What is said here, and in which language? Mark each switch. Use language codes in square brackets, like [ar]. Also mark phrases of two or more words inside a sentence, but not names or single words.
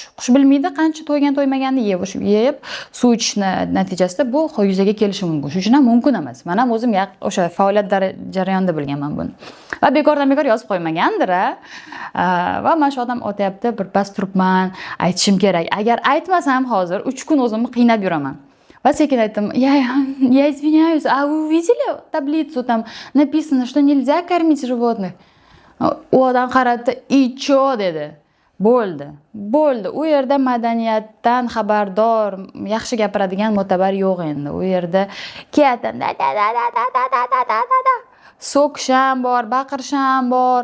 [uz] Qush bilmaydi qancha to'ygan to'ymaganini yeb, suv ichishni natijasida bu yuzaga kelishi mumkin. Shuning uchun ham mumkin emas. Men ham o'zim o'sha faoliyat jarayonida bilganman buni. Va bekordan bekor yozib qo'ymagandir. Va mana shu odam o'tyapti, birpas turibman, aytishim kerak. Agar aytmasam hozir 3 kun o'zimni qiynab yuraman. Va sekin aytdim, [ru] я извиняюсь, а вы увидели таблицу, там написано, что нельзя кормить животных? [uz] U odam qaradi, "Icho" dedi. Bo'ldi. U yerda madaniyatdan xabardor, yaxshi gapiradigan mo'tabar yo'q endi. U yerda kiyatan so'kish ham bor, baqirish ham bor.